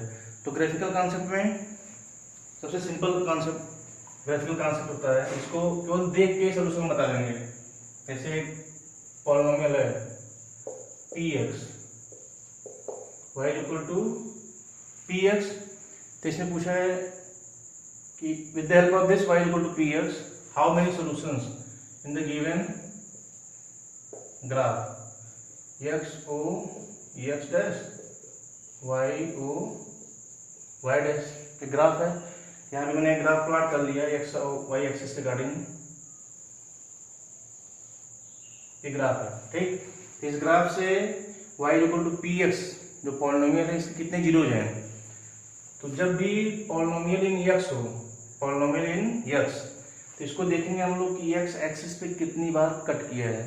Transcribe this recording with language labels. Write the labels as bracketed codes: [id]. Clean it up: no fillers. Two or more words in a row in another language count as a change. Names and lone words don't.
[hi] तो [en] graphical concept [hi] में सबसे [en] simple concept graphical concept [hi] होता है, इसको केवल देख के सोल्यूशन बता देंगे। जैसे एक पॉलिनोमियल है px y = px, तो इसने पूछा है कि [en] with the help of this y = px, how many solutions in the given graph x o x dash y o y dash [hi] के ग्राफ है। यहाँ पे मैंने [en] graph plot [hi] कर लिया x और y [en] axis regarding, [hi] ये ग्राफ है, ठीक। तो इस ग्राफ से y = px जो पॉलिनोमियल है, इसके कितने जीरोज हैं। तो जब भी [en] polynomial in x [hi] हो, [en] polynomial in x, [hi] तो इसको देखेंगे हम लोग कि x एक्सिस पे कितनी बार कट किया है।